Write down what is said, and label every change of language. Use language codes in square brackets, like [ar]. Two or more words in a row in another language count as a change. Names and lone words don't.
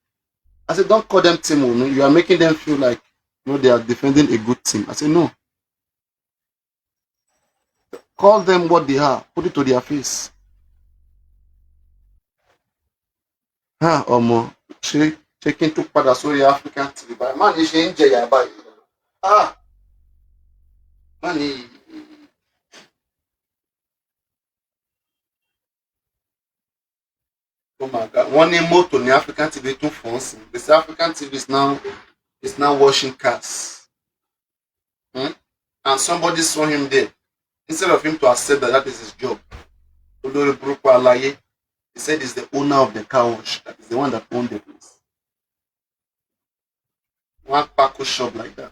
[en] I said, don't call them team women. You are making them feel like they are defending a good team. I said, no. Call them what they are. Put it to their face. Omo. Checking to [yo] padà sórí African TV. Man, you ṣe ń jẹyà báyìí. [en] Man, oh my God. One name motto [yo] ní African TV tún fọ́n sí. [en] This African TV is now washing cars. And somebody saw him there. Instead of him to accept that is his job, he said he's the owner of the car wash. That is the one that owned the place. One Paco shop like that.